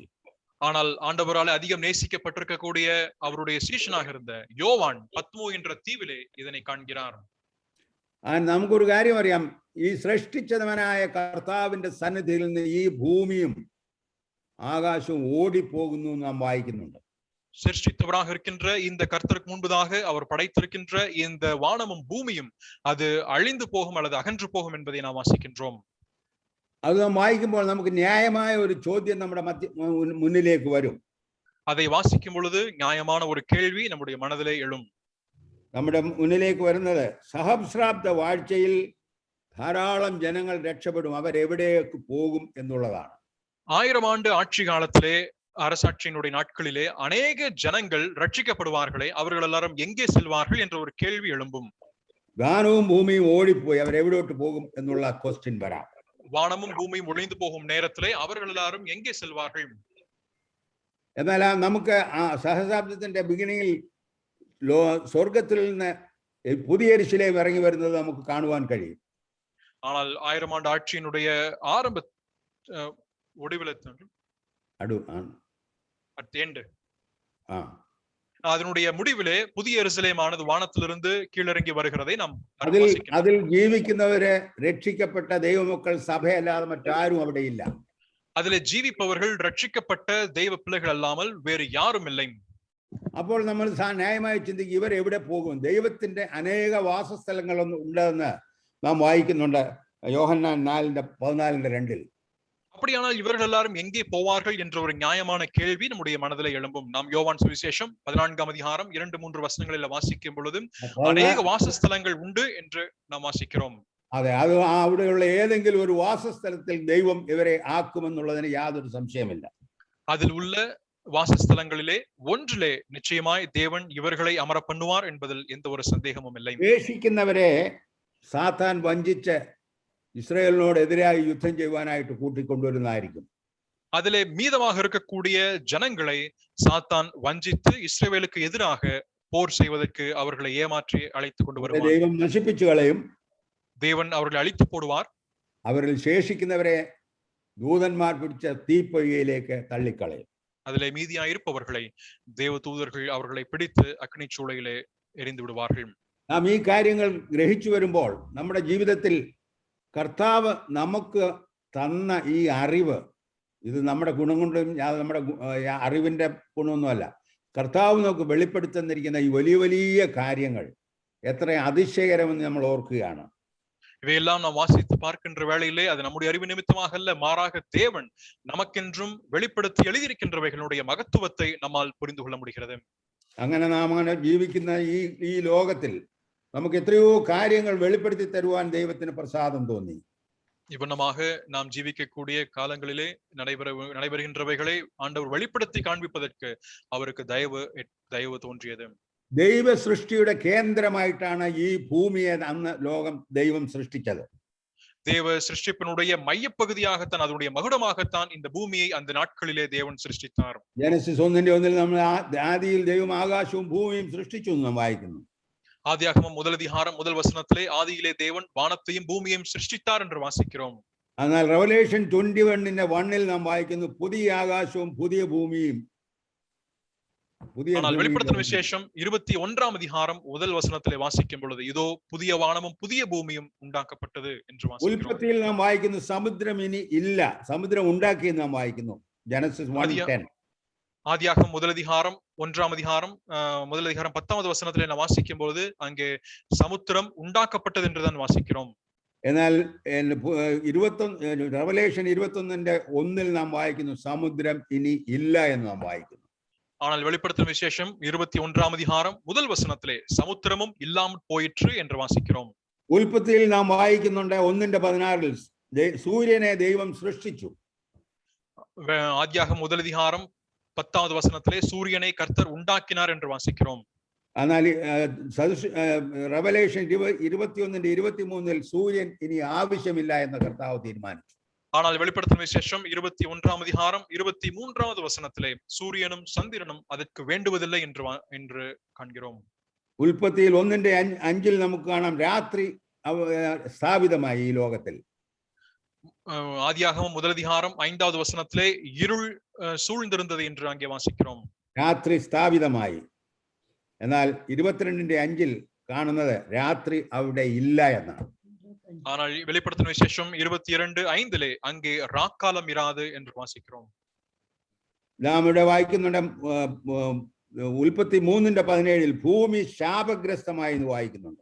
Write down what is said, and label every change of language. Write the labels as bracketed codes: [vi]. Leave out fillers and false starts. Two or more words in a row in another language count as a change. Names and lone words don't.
[ta] ஆனால் ஆண்டவரால் அதிகம் நேசிக்கப்பட்டிருக்கக்கூடிய அவருடைய சீஷனாக இருந்த யோவான் பத்மோ என்ற தீவிலே இதனை காண்கிறார். [ml] നമുക്കൊരു കാര്യം അറിയാം, ഈ സൃഷ്ടിച്ചവനായ കർത്താവിന്റെ സന്നിധിയിൽ നിന്ന് ഈ ഭൂമിയും ആകാശവും ഓടിപ്പോകുന്നു നാം വായിക്കുന്നുണ്ട്. [ta] சிருஷ்டித்தவராக இருக்கின்ற இந்த கர்த்தருக்கு முன்பதாக அவர் படைத்திருக்கின்ற இந்த வானமும் பூமியும் அது அழிந்து போகும் அல்லது அகன்று போகும் என்பதை நாம் வாசிக்கின்றோம். [ml] അത് നാം വായിക്കുമ്പോൾ നമുക്ക് ന്യായമായ ഒരു ചോദ്യം നമ്മുടെ മുന്നിലേക്ക് വരും. [ta] அதை வாசிக்கும் பொழுது நியாயமான ஒரு கேள்வி நம்முடைய மனதிலே எழும். [ml] നമ്മുടെ മുന്നിലേക്ക് വരുന്നത് സഹസ്രാബ്ദ വാഴ്ചയിൽ ധാരാളം ജനങ്ങൾ രക്ഷപ്പെടും, അവരെവിടേക്ക് പോകും എന്നുള്ളതാണ്. [ta] 1000 ஆண்டு ஆட்சி காலத்திலே அரசாட்சியினுடைய நாட்களிலே அநேக ஜனங்கள் ரட்சிக்கப்படுவார்களே, அவர்கள் எல்லாரும் எங்கே செல்வார்கள் என்ற ஒரு கேள்வி எழும்பும். [ml] വാനവും ഭൂമിയും ഓടിപ്പോയി അവരെവിടോട്ട് പോകും എന്നുള്ള ക്വസ്റ്റ്യൻ വരാം. [ta] வானமும் பூமியும் ஒளிந்து போகும் நேரத்திலே அவர்கள் எல்லாரும் எங்கே செல்வார்கள்? [ml] എന്നാൽ നമുക്ക് ആ സഹസ്രാബ്ദത്തിന്റെ ബിഗിനിങ്ങിൽ സ്വർഗത്തിൽ നിന്ന് പുതിയ യെരൂശലേം ഇറങ്ങി വരുന്നത് നമുക്ക് കാണുവാൻ കഴിയും. [ta] ஆனால் 1000 ஆண்டு ஆட்சியினுடைய ஆரம்ப அதனுடைய முடிவிலே புதிய எருசலேமானது வானத்திலிருந்து கீழிறங்கி வருகிறதை நாம் [ml] அதில் ஜீவிക്കുന്നവരെ രക്ഷിക്കപ്പെട്ട ദൈവമക്കൾ സഭയല്ലാതെ മറ്റാരും അവിടെ ഇല്ല. [ta] அதிலே ஜீவிப்பவர்கள் ரட்சிக்கப்பட்ட தெய்வ பிள்ளைகள் அல்லாமல் வேறு யாரும் இல்லை. [ml] അപ്പോൾ നമ്മൾ ന്യായമായി ചിന്തിക്കും, ഇവർ എവിടെ പോകും? ദൈവത്തിന്റെ അനേക വാസസ്ഥലങ്ങളൊന്നും ഉണ്ടെന്ന് നാം വായിക്കുന്നുണ്ട് യോഹന്നാൻ 4:14-2. [ta] அப்படியானால் இவர்கள் எல்லாரும் எங்கே போவார்கள் என்ற ஒரு நியாயமான கேள்வி நம்முடைய மனதிலே எழும்பும். நாம் யோவான் சுவிசேஷம் 14ஆம் அதிகாரம் 2-3 வசனங்களில் வாசிக்கும் பொழுது அநேக வாசஸ்தலங்கள் உண்டு என்று நாம் வாசிக்கிறோம். [ml] അതെ, അത് അവിടെയുള്ള ഏതെങ്കിലും ഒരു വാസസ്ഥലത്തിൽ ദൈവം ഇവരെ ആക്കുമെന്നുള്ളതിന് യാതൊരു സംശയമില്ല. [ta] அதில் உள்ள வாசஸ்தலங்களிலே ஒன்றிலே நிச்சயமாய் தேவன் இவர்களை அமர பண்ணுவார் என்பதில் எந்த ஒரு சந்தேகமும் இல்லை. [ml] ദ്വേഷിക്കുന്നവരെ സാത്താൻ വഞ്ചിച്ച് ഇസ്രായേലിനോട് എതിരായി യുദ്ധം ചെയ്യുവാനായിട്ട് കൂട്ടിക്കൊണ്ടുവരുന്നതായിരിക്കും. [ta] அதிலே மீதமாக இருக்கக்கூடிய ஜனங்களை சாத்தான் வஞ்சித்து இஸ்ரவேலுக்கு எதிராக போர் செய்வதற்கு அவர்களை ஏமாற்றி அழைத்து கொண்டு வருவார். [ml] ദൈവം നശിപ്പിച്ചു കളയും. [ta] தேவன் அவர்களை அழித்து போடுவார். [ml] അവരിൽ ശേഷിക്കുന്നവരെ ദൂതന്മാർ പിടിച്ച തീപ്പൊയ്കയിലേക്ക് തള്ളിക്കളയും. [ta] அதிலே மீதியாக இருப்பவர்களை தேவ தூதர்கள் அவர்களை பிடித்து அக்னி சூளையிலே எரிந்து விடுவார்கள். [ml] നാം ഈ കാര്യങ്ങൾ ഗ്രഹിച്ചു വരുമ്പോൾ നമ്മുടെ ജീവിതത്തിൽ കർത്താവ് നമുക്ക് തന്ന ഈ അറിവ്, ഇത് നമ്മുടെ ഗുണം കൊണ്ടും നമ്മുടെ അറിവിന്റെ ഗുണമൊന്നുമല്ല, കർത്താവ് നമുക്ക് വെളിപ്പെടുത്തുന്നിരിക്കുന്ന ഈ വലിയ വലിയ കാര്യങ്ങൾ എത്ര அதிசயகரമെന്ന് നമ്മൾ ഓർക്കുകയാണ്. [ta] இவையெல்லாம் நாம் வாசித்து பார்க்கின்ற வேளையிலே அது நம்முடைய அறிவு நிமித்தமாக அல்ல, மாறாக தேவன் நமக்கென்றும் வெளிப்படுத்தி எழுதியிருக்கின்றவைகளுடைய மகத்துவத்தை நம்மால் புரிந்து கொள்ள முடிகிறது. [ml] അങ്ങനെ നാം അങ്ങനെ ജീവിക്കുന്ന ഈ ലോകത്തിൽ നമുക്ക് എത്രയോ കാര്യങ്ങൾ വെളിപ്പെടുത്തി തരുവാൻ ദൈവത്തിന് പ്രസാദം തോന്നി. [ta] இவ்வண்ணமாக நாம் ஜீவிக்கக்கூடிய காலங்களிலே நடைபெறுகின்றவைகளை ஆண்டவர் வெளிப்படுத்தி காண்பிப்பதற்கு அவருக்கு தயவு தோன்றியது. [ml] ദൈവ സൃഷ്ടിയുടെ കേന്ദ്രമായിട്ടാണ് ഈ ഭൂമിയെ അന്ന് ലോകം ദൈവം സൃഷ്ടിച്ചത്. [ta] தேவ சிருஷ்டிப்பினுடைய மையப்பகுதியாகத்தான், அதனுடைய மகுடமாகத்தான் இந்த பூமியை அந்த நாட்களிலே தேவன் சிருஷ்டித்தார். [ml] ജനസിസ് 1:1 നമ്മൾ ആദിയിൽ ദൈവം ആകാശവും ഭൂമിയും സൃഷ്ടിച്ചു എന്ന് നാം വായിക്കുന്നു. [ta] ஆதியாகமம் முதல் அதிகாரம் முதல் வசனத்திலே ஆதியிலே தேவன் வானத்தையும் பூமியையும் சிருஷ்டித்தார் என்று வாசிக்கிறோம். [ml] എന്നാൽ റെവലേഷൻ 21:1 നാം വായിക്കുന്നു പുതിയ ആകാശവും പുതിയ ഭൂമിയും. [ta] ஆனால் வெளிப்படுத்தின விசேஷம் 21ஆம் அதிகாரம் முதல் வசனத்திலே வாசிக்கும் பொழுது இதோ புதிய வானமும் புதிய பூமியும் உண்டாக்கப்பட்டது என்று வாசிக்கிறோம். [ml] ഉൽപ്പത്തിയിൽ നാം വായിക്കുന്നു സമുദ്രം ഇനി ഇല്ല, സമുദ്രം ഉണ്ടാക്കിയെന്ന് നാം വായിക്കുന്നു. ജനസിസ് 1:10. [ta] ஆதியாகமம் முதல் அதிகாரம் 1ஆம் அதிகாரம் முதல் அதிகாரம் 10வது வசனத்திலே நாம் வாசிக்கும் பொழுது அங்கே சமுத்திரம் உண்டாக்கப்பட்டது என்றுதான் வாசிக்கிறோம். [ml] എന്നാൽ റെവലേഷൻ 21:1 നാം വായിക്കുന്നു സമുദ്രം ഇനി ഇല്ല എന്ന് നാം വായിക്കുന്നു. [ta] ஆனால் வெளிப்படுத்தின விசேஷம் 21ஆம் அதிகாரம் முதல் வசனத்திலே சமுத்திரமும் இல்லாமல் போயிற்று என்று வாசிக்கிறோம். [ml] ഉൽപ്പത്തിയിൽ നാം വായിക്കുന്നുണ്ട് 1:16 സൂര്യനെ ദൈവം സൃഷ്ടിച്ചു. [ta] ஆதியாகமம் முதல் அதிகாரம் 10வது வசனத்திலே சூரியனை கர்த்தர் உண்டாக்கினார் என்று வாசிக்கிறோம். [ml] എന്നാൽ റെവലേഷൻ 21:23 സൂര്യൻ ഇനി ആവശ്യമില്ല എന്ന് കർത്താവ് തീരുമാനിച്ചു. [ta] ஆனால் வெளிப்படுத்தின விசேஷம் 21ஆம் அதிகாரம் 23வது வசனத்திலே சூரியனும் சந்திரனும் அதற்கு வேண்டுவதில்லை என்று காண்கிறோம். [ml] ഉൽപ്പത്തിയിൽ 1:5 നമുക്ക് കാണാം രാത്രി സ്ഥാപിതമായി ഈ ലോകത്തിൽ. [ta] ஆதியாகமம் முதல் அதிகாரம் 5வது வசனத்திலே இருள் சூழ்ந்திருந்தது என்று அங்கே வாசிக்கிறோம். [ml] രാത്രി സ്ഥാപിതമായി. എന്നാൽ 22:5 കാണുന്നത് രാത്രി അവിടെ ഇല്ല എന്നാണ്. [ta] ஆனால் வெளிப்படுத்தின விசேஷம் 22:5 அங்கே ராக்காலம் இராது என்று வாசிக்கிறோம். [ml] നാം ഇവിടെ വായിക്കുന്നുണ്ട് ഉൽപ്പത്തി 3:17 ഭൂമി ശാപഗ്രസ്തമായി എന്ന് വായിക്കുന്നുണ്ട്.